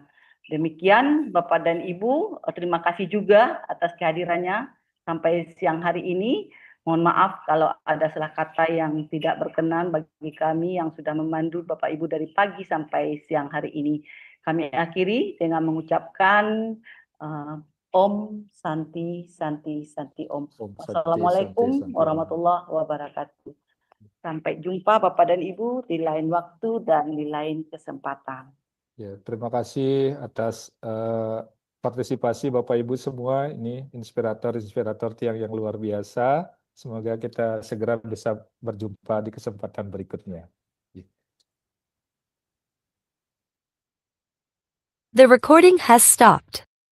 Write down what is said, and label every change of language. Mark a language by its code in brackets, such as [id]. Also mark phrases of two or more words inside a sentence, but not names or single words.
[id] Demikian Bapak dan Ibu, terima kasih juga atas kehadirannya sampai siang hari ini. Mohon maaf kalau ada salah kata yang tidak berkenan bagi kami yang sudah memandu Bapak Ibu dari pagi sampai siang hari ini. Kami akhiri dengan mengucapkan [sa] Om Santi Santi Santi Om. Om Santi, [ar] Wassalamualaikum [sa] Santi, Santi, Om. [ar] ورحمة الله وبركاته. [id] Sampai jumpa Bapak dan Ibu di lain waktu dan di lain kesempatan. Ya, terima kasih atas partisipasi Bapak Ibu semua. Ini inspirator-inspirator yang luar biasa. Semoga kita segera bisa berjumpa di kesempatan berikutnya. [en] The recording has stopped.